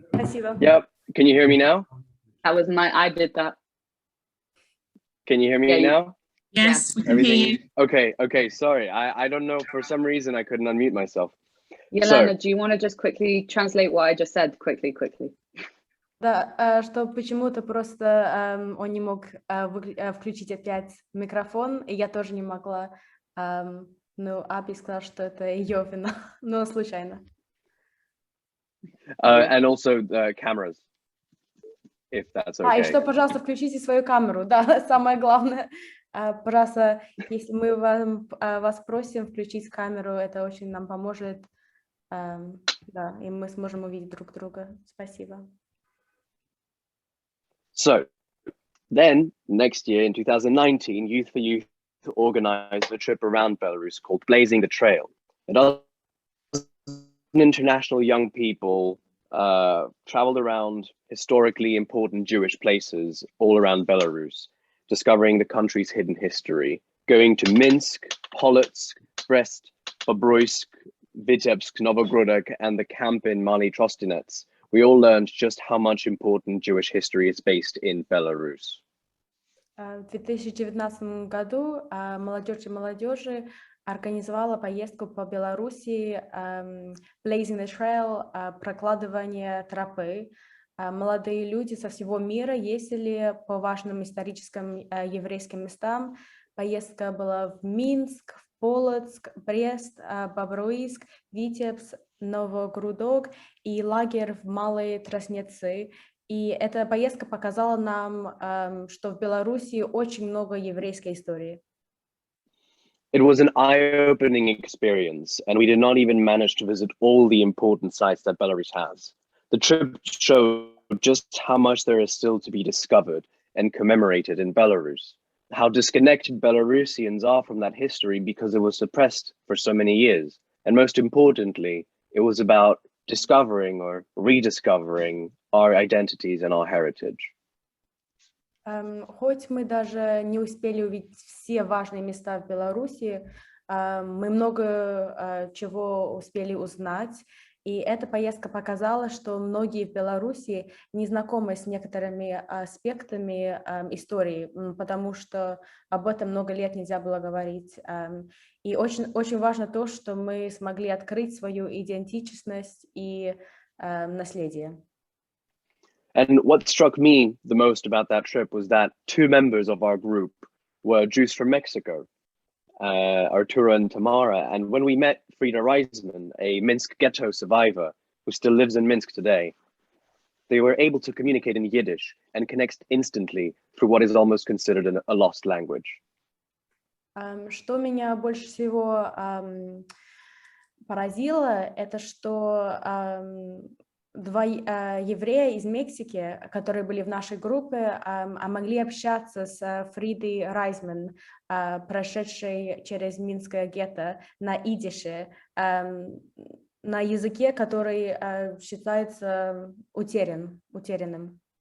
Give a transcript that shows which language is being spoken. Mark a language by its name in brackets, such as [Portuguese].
[Russian] Спасибо. [English] Yep. Can you hear me now? That was I did that. Can you hear me now? Yes, we can hear you. Okay, sorry. I don't know, for some reason I couldn't unmute myself. Yelena, do you want to just quickly translate what I just said quickly? [Russian] Да, что почему-то просто он не мог включить опять микрофон, и я тоже не могла. Ну, Аби сказала, что это ее вина, но случайно. [English] And also cameras, if that's okay. [Russian] И что, пожалуйста, включите свою камеру, да, самое главное. Пожалуйста, если мы вас просим включить камеру, это очень нам поможет, да, и мы сможем увидеть друг друга. Спасибо. [English] So, then next year in 2019, Youth for Youth organized a trip around Belarus called Blazing the Trail. International young people traveled around historically important Jewish places all around Belarus, discovering the country's hidden history, going to Minsk, Polotsk, Brest, Bobruisk, Vitebsk, Novogrodok, and the camp in Mali Trostinets. We all learned just how much important Jewish history is based in Belarus. [Russian] В 2019 году молодежь и молодежи организовала поездку по Белоруссии, Blazing the Trail, прокладывание тропы. Молодые люди со всего мира ездили по важным историческим еврейским местам. Поездка была в Минск, в Полоцк, Брест, Бобруйск, Витебск, Новогрудок и лагерь в Малой Троснецы. И эта поездка показала нам, что в Белоруссии очень много еврейской истории. [English] It was an eye-opening experience, and we did not even manage to visit all the important sites that Belarus has. The trip showed just how much there is still to be discovered and commemorated in Belarus, how disconnected Belarusians are from that history because it was suppressed for so many years. And most importantly, it was about discovering or rediscovering our identities and our heritage. [Russian] Хоть мы даже не успели увидеть все важные места в Беларуси, мы много чего успели узнать, и эта поездка показала, что многие в Беларуси не знакомы с некоторыми аспектами истории, потому что об этом много лет нельзя было говорить. И очень важно то, что мы смогли открыть свою идентичность и наследие. [English] And what struck me the most about that trip was that two members of our group were Jews from Mexico, Arturo and Tamara. And when we met Frida Reisman, a Minsk ghetto survivor who still lives in Minsk today, they were able to communicate in Yiddish and connect instantly through what is almost considered a lost language. [Russian] Что меня больше всего поразило, это что два еврея из Мексики, которые были в нашей группе, могли общаться с Фридой Райзман, прошедшей через Минское гетто, на идише, на языке, который считается утерянным.